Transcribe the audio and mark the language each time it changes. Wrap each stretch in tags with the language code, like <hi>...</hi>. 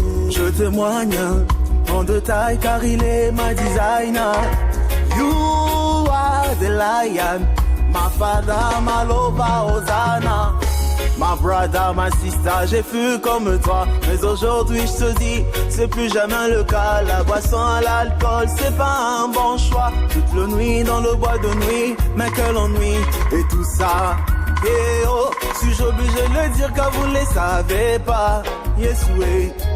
<fr>Je témoigne en détail car il est ma designer.</fr> <en>You are the lion, my father, my lover, Hosanna. My brother, my sister,</en> <fr>j'ai fui comme toi. Mais aujourd'hui je te dis, c'est plus jamais le cas. La boisson à l'alcool, c'est pas un bon choix. Toute la nuit dans le bois de nuit, mais quel ennui. Et tout ça, yeah, oh. Suis-je obligé de le dire car vous ne les savez pas. Yes, oui,</fr>